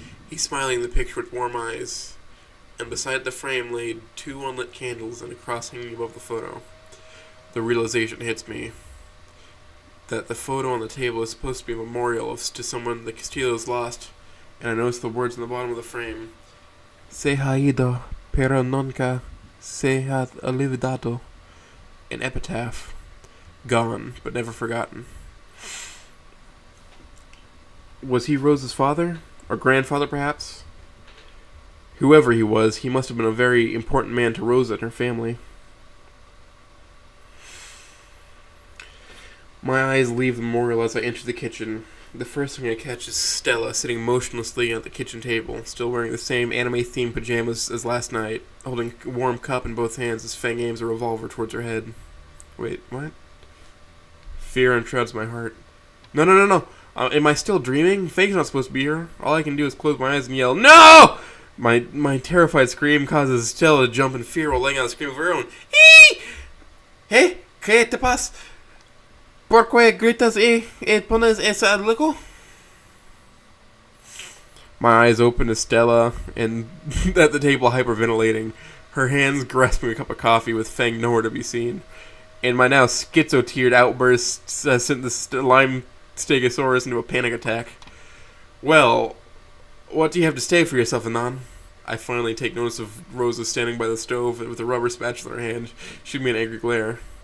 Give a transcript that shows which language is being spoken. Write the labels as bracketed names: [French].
[English] He's smiling in the picture with warm eyes, and beside the frame laid 2 unlit candles and a cross hanging above the photo. The realization hits me that the photo on the table is supposed to be a memorial to someone the Castillos lost, and I notice the words on the bottom of the frame. [Spanish] Se ha ido, pero nunca se ha olvidado. [English] An epitaph. Gone, but never forgotten. Was he Rose's father? Or grandfather, perhaps? Whoever he was, he must have been a very important man to Rosa and her family. My eyes leave the memorial as I enter the kitchen. The first thing I catch is Stella sitting motionlessly at the kitchen table, still wearing the same anime-themed pajamas as last night, holding a warm cup in both hands as Fang aims a revolver towards her head. Wait, what? Fear enshrouds my heart. No. Am I still dreaming? Fang's not supposed to be here. All I can do is close my eyes and yell, "No!" My terrified scream causes Stella to jump in fear while letting out a scream of her own. [Spanish] Eee! Hey, ¿qué te pasa? ¿Por qué gritas y pones esa loco? [English] My eyes open to Stella, and at the table hyperventilating, her hands grasping a cup of coffee with Fang nowhere to be seen. And my now schizo-tiered outburst sent the lime stegosaurus into a panic attack. Well, what do you have to say for yourself, Anon? I finally take notice of Rosa standing by the stove with a rubber spatula in her hand, shooting me an angry glare.